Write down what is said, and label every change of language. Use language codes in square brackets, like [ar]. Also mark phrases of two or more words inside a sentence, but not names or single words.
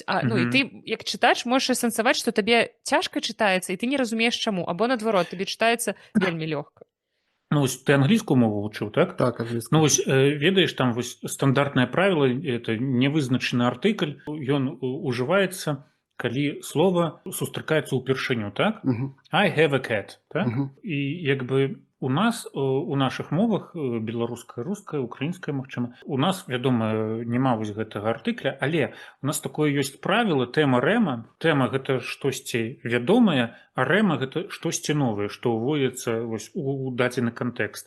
[be] І ты, як чытач, можаш асэнсаваць, што табе цяжка чытаецца, і ты не разумееш чаму. Або, наадварот, табе чытаецца вельмі лёгка. Ты англійскую мову вучыў, так? Так, англійскую. Ведаеш, там стандартнае правіла, это невызначаны артыкль, ён ужываецца, калі слова сустракаецца ўпершыню, так? [en] I have a cat, [be] так? І у нас, у нашых мовах, беларуская, руская, украінская, магчыма, у нас, вядома, няма вось гэтага артыкля, але у нас такое ёсць правіла, тэма рэма. Тэма — гэта штосьці вядомае, а рэма — гэта штосьці новае, што ўводзіцца у дадзены кантэкст.